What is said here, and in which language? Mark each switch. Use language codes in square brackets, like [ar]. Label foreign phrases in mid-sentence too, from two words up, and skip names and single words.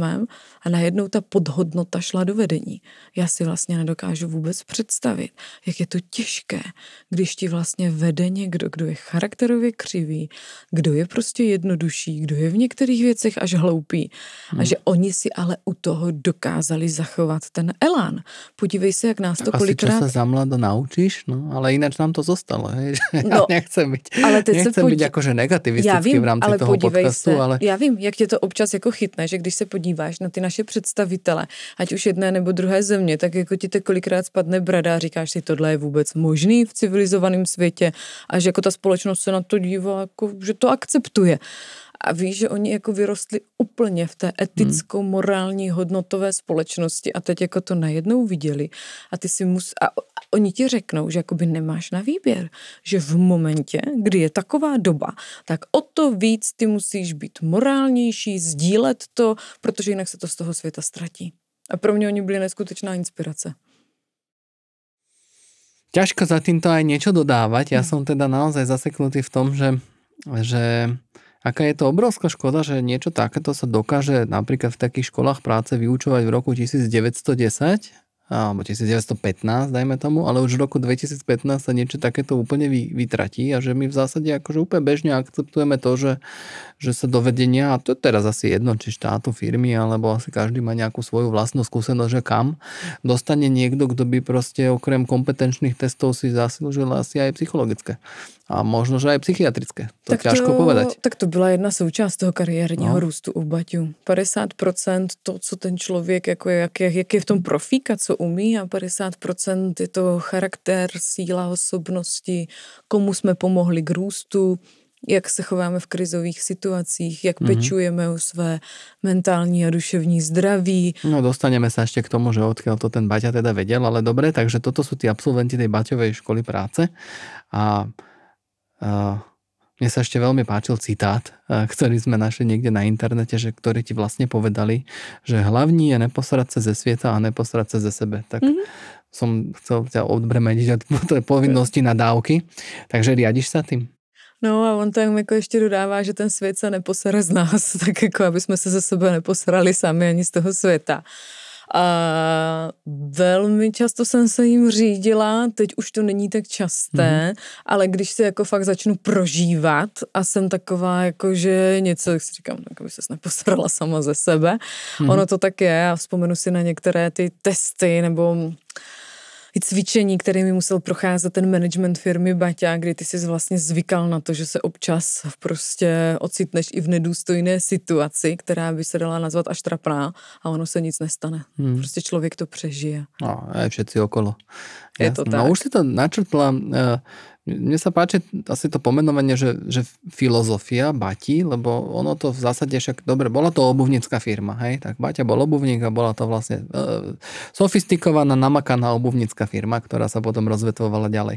[cs] a najednou ta podhodnota šla do vedení. Já si vlastně nedokážu vůbec představit, jak je to těžké, když ti vlastně vede někdo, kdo je charakterově křivý, kdo je prostě jednodušší, kdo je v některých věcech až hloupý. A že oni si ale u toho dokázali zachovat ten elán. Podívej se, jak nás to asi kolikrát... [sk] Asi čo sa za mlado naučíš, no, ale ináč nám to zostalo. Hej? No, nechcem byť byť akože negativistický v rámci toho podcastu, ale... [cs] Já vím, jak tě to občas jako chytne, že když se podíváš na ty naše představitele, ať už jedné nebo druhé země, tak jako ti to kolikrát spadne brada a říkáš si, tohle je vůbec možný v civilizovaném světě a že jako ta společnost se na to dívá, jako, že to akceptuje. A víš, že oni jako vyrostli úplně v té eticko-morální hodnotové společnosti a teď jako to najednou viděli a ty si a oni ti řeknou, že jakoby nemáš na výběr, že v momentě, kdy je taková doba, tak o to víc ty musíš být morálnější, sdílet to, protože jinak se to z toho světa ztratí. A pro mě oni byli neskutečná inspirace. [sk] Ťažko za týmto aj niečo dodávať. Ja som teda naozaj zaseknutý v tom, že aká je to obrovská škoda, že niečo takéto sa dokáže napríklad v takých školách práce vyučovať v roku 1910 alebo 1915, dajme tomu, ale už v roku 2015 sa niečo takéto úplne vytratí a že my v zásade akože úplne bežne akceptujeme to, že sa do vedenia, a to je teraz asi jedno, či štátu, firmy, alebo asi každý má nejakú svoju vlastnú skúsenosť, že kam dostane niekto, kto by proste okrem kompetenčných testov si zaslúžil asi aj psychologické. A možno, že aj psychiatrické. To tak ťažko povedať. [cs] Tak to byla jedna součást toho kariérního růstu u Baťu. 50% to, co ten člověk, jako jak je v tom profík a co umí, a 50% je to charakter, síla osobnosti, komu jsme pomohli k růstu, jak se chováme v krizových situacích, jak pečujeme o své mentální a duševní zdraví. [sk] No dostaneme sa ešte k tomu, že odkiaľ to ten Baťa teda vedel, ale dobre, takže toto sú tí absolventi tej Baťovej školy práce a mne sa ešte veľmi páčil citát, ktorý sme našli niekde na internete, že ktorí ti vlastne povedali, že [cs] hlavní je neposrať sa ze sveta a neposrať sa ze sebe. [sk] Tak som chcel ťa odbremeniť od tej povinnosti na dávky. Takže riadiš sa tým? [cs] No a on tam jako ještě dodává, že ten svět se neposere z nás, tak jako aby jsme se ze sebe neposrali sami ani z toho světa. A velmi často jsem se jim řídila, teď už to není tak časté, ale když se jako fakt začnu prožívat a jsem taková jako, že něco, jak si říkám, tak aby ses neposrala sama ze sebe. Ono to tak je a vzpomenu si na některé ty testy nebo i cvičení, kterými musel procházet ten management firmy Baťa, kdy ty jsi vlastně zvykal na to, že se občas prostě ocitneš i v nedůstojné situaci, která by se dala nazvat až trapná a ono se nic nestane. Prostě člověk to přežije. No, [sk] aj všetci okolo. Je to tak. No už si to načrtla. Mne sa páči asi to pomenovanie, že filozofia Bati, lebo ono to v zásade však, dobre, bola to obuvnícka firma, hej, tak Baťa bol obuvník a bola to vlastne sofistikovaná, namakaná obuvnícka firma, ktorá sa potom rozvetvovala ďalej.